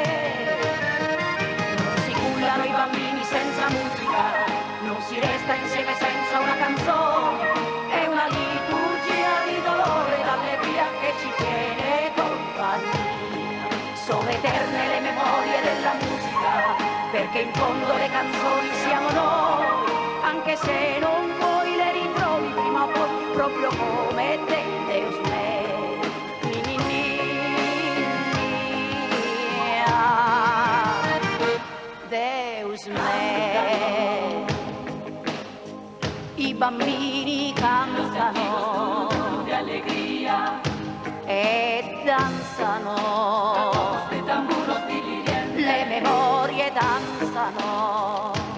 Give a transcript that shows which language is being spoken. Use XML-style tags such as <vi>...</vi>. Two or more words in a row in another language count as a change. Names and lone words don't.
<it>Non si cullano i bambini senza musica, non si resta insieme senza una canzone, è una liturgia di dolore e d'allegria che ci tiene compagnia. Sono eterne le memorie della musica, perché in fondo le canzoni siamo noi, anche se non poi le ritrovi prima o poi proprio come te,</it> <pt>Deus me. Ni, ni, ni, ah. Deus me.</pt> <it>I bambini cantano di allegria e danzano, le memorie danzano</it>